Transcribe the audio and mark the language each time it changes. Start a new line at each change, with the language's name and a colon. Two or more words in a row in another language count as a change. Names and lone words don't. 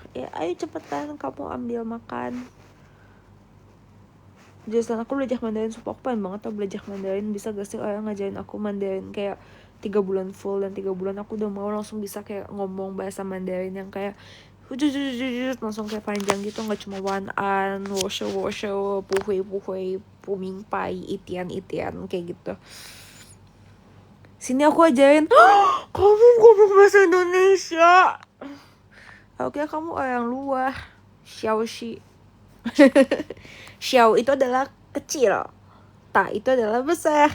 Indonesian: Ya, ayo cepetan kamu ambil makan. Jurusan aku belajar Mandarin, sumpah aku pengen banget tau belajar Mandarin. Bisa gak sih orang ngajarin aku Mandarin kayak 3 bulan full, dan 3 bulan aku udah mau langsung bisa kayak ngomong bahasa Mandarin yang kayak langsung kayak panjang gitu, nggak cuma
Chinese: 晚安, wosho puhui puming pai, itian kayak gitu.
Indonesian: Sini aku ajarin. Kamu ngomong bahasa Indonesia. Oke, kamu orang luar. Xiaoxi. Xiao itu adalah kecil, ta itu adalah besar.